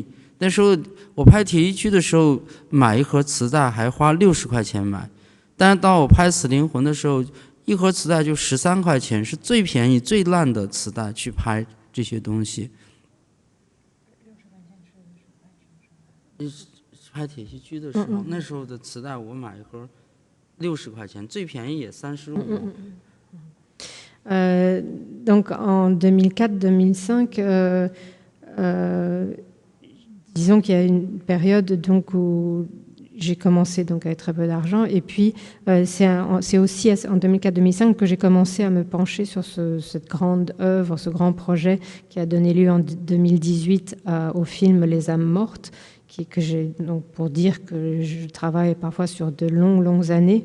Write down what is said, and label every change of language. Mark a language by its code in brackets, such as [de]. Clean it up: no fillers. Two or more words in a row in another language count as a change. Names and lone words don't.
[zh] 那时候我拍铁西区的时候，买一盒磁带还花60块钱买，但是当我拍《死灵魂》的时候，一盒磁带就13块钱，是最便宜最烂的磁带去拍这些东西。拍铁西区的时候，那时候的磁带我买一盒60块钱，最便宜也35。 [fr] Donc en 2004-2005, disons qu'il y a une période donc où j'ai commencé donc avec très peu d'argent, et puis c'est aussi en 2004-2005 que j'ai commencé à me pencher sur cette grande œuvre, ce grand projet qui a donné lieu en 2018 au film Les âmes mortes, que j'ai donc pour dire que je travaille parfois sur de longues années.